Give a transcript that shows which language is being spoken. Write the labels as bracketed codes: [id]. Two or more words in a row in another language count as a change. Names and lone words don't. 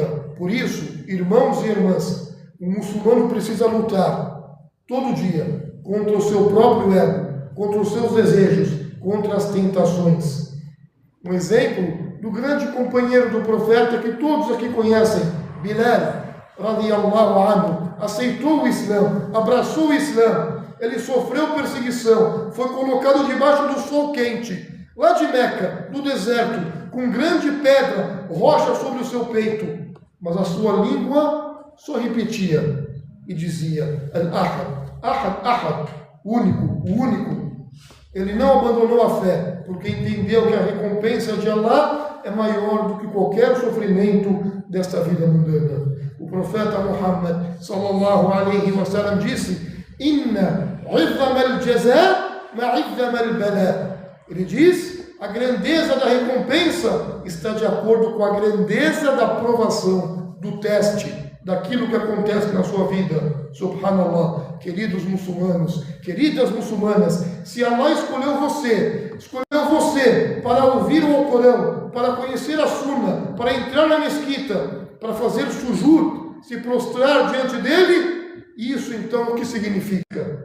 [pt] Por isso, irmãos e irmãs, o muçulmano precisa lutar todo dia contra o seu próprio ego, contra os seus desejos, contra as tentações. Um exemplo do grande companheiro do profeta que todos aqui conhecem, Bilal, [ar] رضي الله عنه, [pt] aceitou o Islã, abraçou o Islã. Ele sofreu perseguição, foi colocado debaixo do sol quente, lá de Meca, no deserto, com grande pedra, rocha sobre o seu peito, mas a sua língua só repetia e dizia, [ar] الأحد أحد أحد, [pt] único, o único. Ele não abandonou a fé, porque entendeu que a recompensa de Allah é maior do que qualquer sofrimento desta vida mundana. O profeta Muhammad [ar] صلى الله عليه وسلم [pt] disse: [ar] إن عظم الجزاء مع عظم البلاء. [pt] Ele diz: a grandeza da recompensa está de acordo com a grandeza da provação, do teste, daquilo que acontece na sua vida. Subhanallah. Queridos muçulmanos, queridas muçulmanas, se Allah escolheu você para ouvir o Alcorão, para conhecer a Sunna, para entrar na mesquita, para fazer sujud, se prostrar diante dele, isso então o que significa?